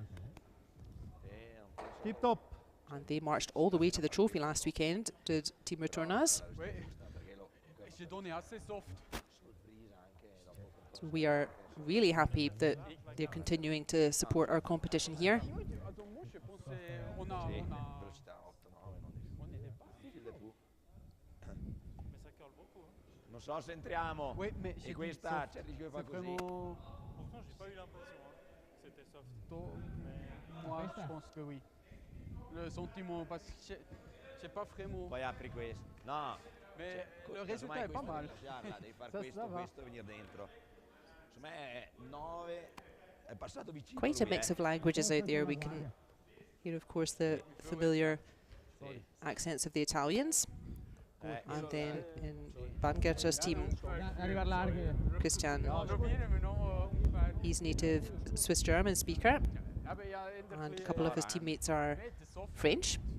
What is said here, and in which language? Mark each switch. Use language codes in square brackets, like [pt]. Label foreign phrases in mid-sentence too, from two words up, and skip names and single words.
[en] And they marched all the way to the trophy last weekend, did Team Retornaz. So we are really happy that they're continuing to support our competition here. [it] Non so se entriamo e questa c'è il rischio che fa così. [fr] J'ai pas eu l'impression, c'était soft. Moi, je pense que oui. Le sentiment, parce que j'ai pas vraiment. [it] Poi apri questo. No. [fr] Mais le résultat est pas mal. [it] Devi fare questo, questo, venire dentro. Secondo me 9 è passato vicino. [en] Quite a mix of languages out there. We can hear, of course, the familiar accents of the Italians. And then in Bangerter's team, Christian, he's native Swiss-German speaker, and a couple of his teammates are French.